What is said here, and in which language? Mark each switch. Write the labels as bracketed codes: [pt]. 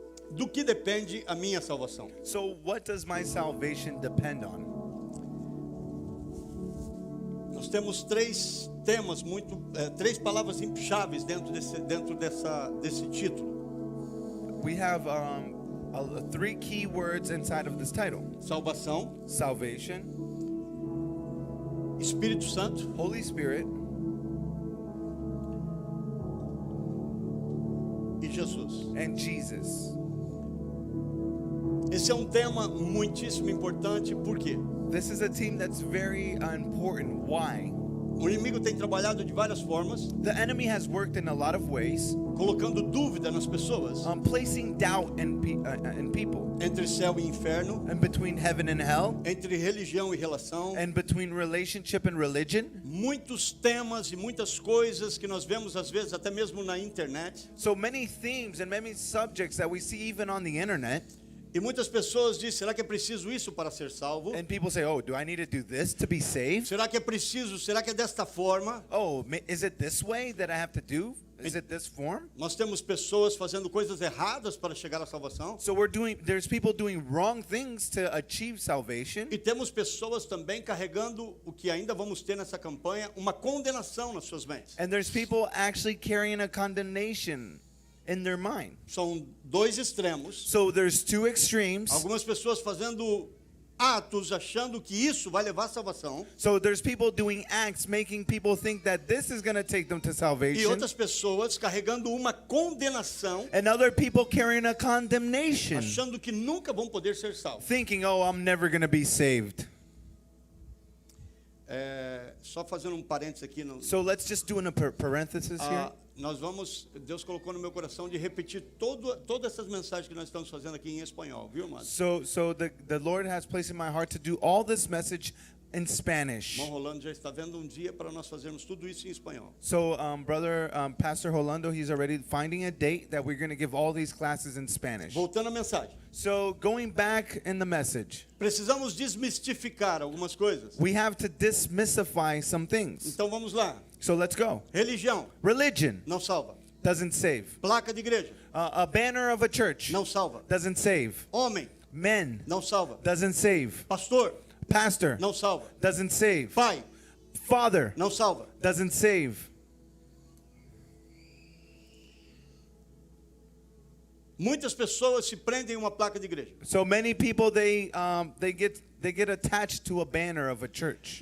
[pt] do que depende a minha salvação? [en] So what does my salvation depend on? [pt] Nós temos três temas três palavras chaves dentro desse título: [en] We have three key words inside of this title: [pt] salvação, [en] salvation, [pt] Espírito Santo [en] Holy Spirit, [pt] e Jesus. [en] and Jesus. [pt] Esse é um tema muitíssimo importante, por quê? [en] This is a team that's very important. Why? [pt] O inimigo tem trabalhado de várias formas, [en] The enemy has worked in a lot of ways, [pt] colocando dúvida nas pessoas [en] placing doubt in people, [pt] entre céu e inferno, [en] and between heaven and hell, [pt] entre religião e relação. [en] and between relationship and religion. [pt] Muitos temas e muitas coisas que nós vemos às vezes até mesmo na internet. [en] So many themes and many subjects that we see even on the internet. [pt] E muitas pessoas dizem: será que é preciso isso para ser salvo? [en] And people say, oh, do I need to do this to be saved? [pt] Será que é preciso? Será que é desta forma? [en] Oh, is it this way that I have to do? Is it this form? [pt] Nós temos pessoas fazendo coisas erradas para chegar à salvação. [en] So there's people doing wrong things to achieve salvation. [pt] E temos pessoas também carregando o que ainda vamos ter nessa campanha, uma condenação nas suas mentes. [en] And there's people actually carrying a condemnation in their mind. [pt] São dois extremos. [en] So there's two extremes. [pt] Algumas pessoas fazendo atos achando que isso vai levar à salvação. [en] So there's people doing acts making people think that this is going to take them to [pt] E [en] salvation. [pt] outras pessoas carregando uma condenação, [en] And other people carrying a condemnation, [pt] achando que nunca vão poder ser salvos. [en] thinking, oh, I'm never going to be saved. [pt] Só fazendo um parênteses aqui. [en] So let's just do in a parenthesis here. [pt] Deus colocou no meu coração de repetir todas essas mensagens que nós estamos fazendo aqui em espanhol, viu, irmão? [en] So the Lord has placed in my heart to do all this message in Spanish. [pt] Irmão Rolando já está vendo dia para nós fazermos tudo isso em espanhol. [en] So Pastor Rolando, he's already finding a date that we're going to give all these classes in Spanish. [pt] Voltando à mensagem. [en] So going back in the message, [pt] Precisamos desmistificar algumas coisas. [en] we have to dismissify some things. [pt] Então vamos lá. [en] So let's go. [pt] Religião [en] Religion [pt] não salva. [en] doesn't save. [pt] Placa de igreja [en] A banner of a church [pt] não salva. [en] doesn't save. [pt] Homem [en] Men [pt] não salva. [en] doesn't save. [pt] Pastor [en] Pastor [pt] não salva. [en] doesn't save. [pt] Pai [en] Father [pt] não salva. [en] doesn't save. [pt] Muitas pessoas se prendem em uma placa de igreja. [en] So many people they get attached to a banner of a church.